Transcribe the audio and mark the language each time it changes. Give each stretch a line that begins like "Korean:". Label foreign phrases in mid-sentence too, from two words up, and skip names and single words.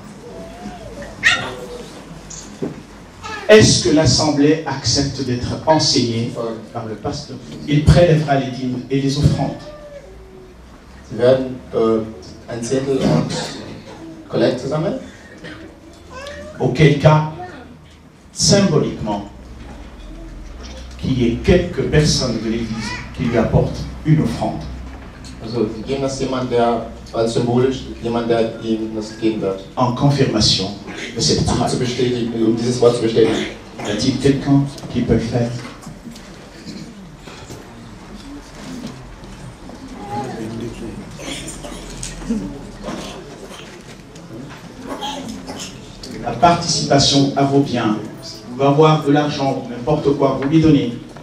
French: Est-ce que l'Assemblée accepte d'être enseignée par le pasteur? Il prélèvera les dîmes et les offrandes.
German: Sie werden ein Zehntel und Kollekte sammeln.
French: Auquel cas, symboliquement, qu'il y ait quelques personnes de l'Église qui lui apportent une offrande.
German: Also, wir geben das jemand, der als symbolisch jemand, der ihm das geben wird.
French: En confirmation de cette parole.
German: Zu bestätigen, um dieses Wort zu bestätigen.
French: Y a-t-il quelqu'un qui peut le faire? La participation à vos biens. Vous pouvez avoir de l'argent, n'importe quoi, vous lui donnez.